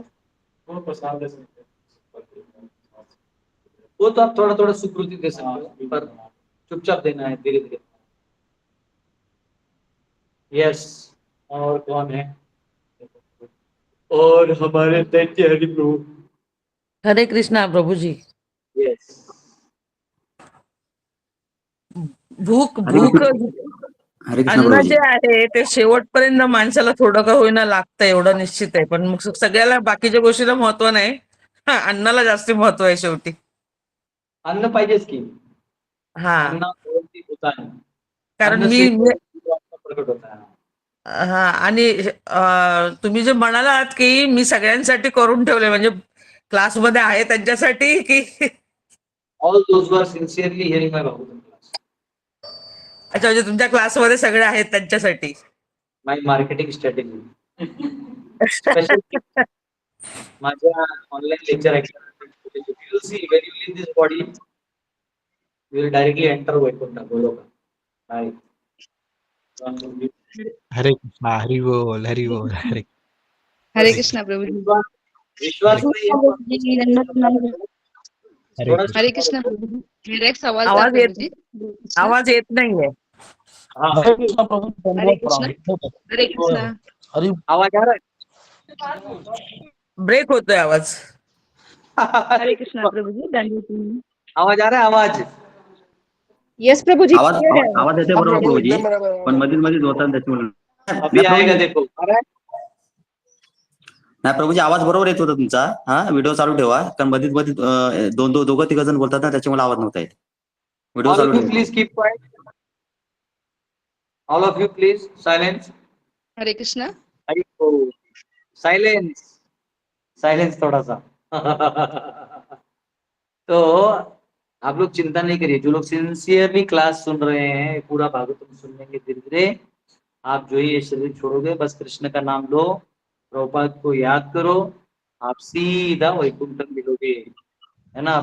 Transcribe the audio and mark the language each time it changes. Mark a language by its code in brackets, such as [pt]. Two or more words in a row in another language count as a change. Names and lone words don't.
[hi] वो प्रसाद दे सकते हैं। वो तो आप थोड़ा थोड़ा सुकृति दे सकते हो, पर चुपचाप देना है धीरे धीरे। यस, और कौन है? और हमारे दैत्य हरि प्रभु। हरे कृष्णा प्रभू जी। यस, [mr] भूक भूक [hi] हरे कृष्ण अन्न प्रभुजी. [mr] जे आहे ते शेवटपर्यंत माणसाला थोडं का होईना लागतं, एवढं निश्चित आहे. पण मग सगळ्याला बाकीच्या गोष्टीला महत्व नाही, अन्नाला जास्ती महत्व आहे शेवटी. अन्न पाहिजेच की. हा, [hi] अन्न होता है, [mr] कारण [hi] अन्न [mr] मी [hi] से प्रकट होता है. [mr] हा, आणि तुम्ही जे म्हणालात की मी सगळ्यांसाठी करून ठेवले, म्हणजे क्लासमध्ये आहे त्यांच्यासाठी की [en] All those who are sincerely hearing my Bhagavatam class. [mr] अच्छा, म्हणजे तुमच्या क्लासमध्ये सगळे आहेत त्यांच्यासाठी. [en] my marketing strategy. special [mr] माझ्या ऑनलाईन लेक्चर ऐकलं [en] you see when you leave this body you will directly enter Vaikuntha Goloka right. [hi] हरे कृष्णा, हरि बोल, हरि बोल, हरे हरे कृष्णा प्रभु जी. विश्वास नहीं है हरे थोड़ा कृष्ण. हरे कृष्णा प्रभु जी. मेरा एक सवाल था आवाज प्रभु [mr] येत [hi] जी. [mr] आवाज येत नाहीये. [hi] हाँ हरे कृष्णा प्रभु जी, हरे दंडवत कृष्णा. प्रणाम. हरे कृष्णा. हरि आवाज आ रहा [mr] ब्रेक होतोय आवाज. [hi] है हरे कृष्णा प्रभु जी. दंडवत प्रणाम. आवाज आ रहा है आवाज. यस प्रभु जी. आवाज क्लियर है आवाज. [mr] आवाज येते [hi] हाँ [mr] बरोबर प्रभु प्रभूजी, [hi] एकदम बराबर [mr] पण आवाज. मधीच मधीच होतात त्याच्यामुळे. [hi] अभी [mr] नाही [hi] आएगा प्रभूजी, देखो आ रहा है. [mr] नाही प्रभूजी, आवाज बरोबर येत होता तुमचा. हा, व्हिडिओ चालू ठेवा, कारण मधीच मधीच दोघं तिघ जण बोलतात ना, त्याच्यामुळे आवाज नव्हता येत. व्हिडिओ [en] All [mr] चालू [en] of you [mr] ठेवा. [en] please keep quiet. All of you please silence. [hi] हरे कृष्णा. हरि बोल. [en] silence silence [hi] थोड़ा सा. तो आप लोग चिंता नहीं करिए, जो लोग सिंसियरली क्लास सुन रहे हैं पूरा भागवतम सुनेंगे धीरे धीरे. आप जो ही ये शरीर छोड़ोगे बस कृष्ण का नाम लो, प्रभुपाद को याद करो, आप सीधा वैकुंठ मिलोगे, है ना.